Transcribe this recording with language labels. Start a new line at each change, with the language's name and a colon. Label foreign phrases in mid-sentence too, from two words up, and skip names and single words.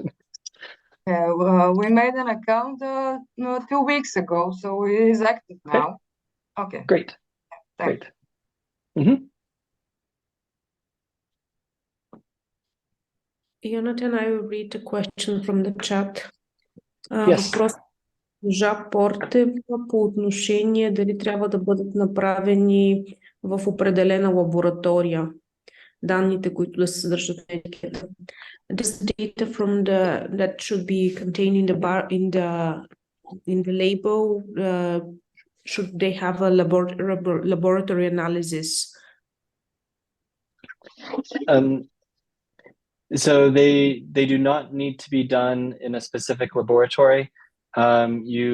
English: We made an account 2 weeks ago, so it is active now. Okay. Great. Thanks. Great. Mm-hmm. Jonathan, I will read a question from the chat. Yes.
Bulgarian: Въпрос госпожа Портева по отношение дали трябва да бъдат направени в определена лаборатория данните, които да се съдържат на етикета.
English: This data from that should be contained in the label, should they have a laboratory analysis? So they do not need to be done in a specific laboratory.